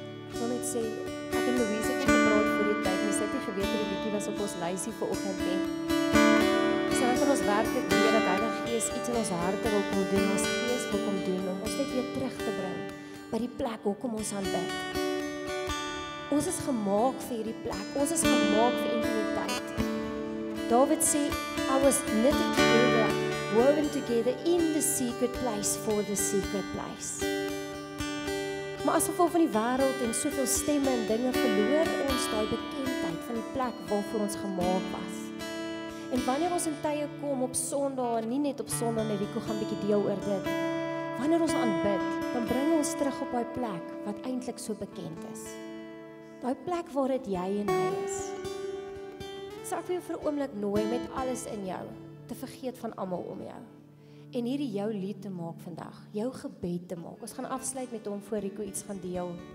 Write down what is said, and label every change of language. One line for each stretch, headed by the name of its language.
Afrikaans: Ek wil net sê, ek en Louise het gepraat voor die tyd, ons het nie geweet dat die liedjie was op ons lysie vir oggend nie. So dan kan ons werklik weet dat Heilige Gees iets in ons harte wil kom doen, ons Gees wil kom doen, om ons net weer terug te bring by die plek hoekom ons aanbid. Ons is gemaak vir hierdie plek, ons is gemaak vir intimiteit. David sê,
English: I was knitted together, woven together in the secret place for the secret place.
Afrikaans: Maar as gevolg van die wêreld en soveel stemme en dinge verloor ons daai bekendheid van die plek waarvoor ons gemaak was. En wanneer ons in tye kom op Sondag, nie net op Sondag nie, Rico gaan bietjie deel oor dit. Wanneer ons aanbid, dan bring ons terug op daai plek wat eintlik so bekend is. Daai plek waar dit jy en hy is. So ek wil jou vir 'n oomblik nooi met alles in jou te vergeet van almal om jou. En hierdie jou lied te maak vandag, jou gebed te maak. Ons gaan afsluit met hom voor Rico iets gaan deel.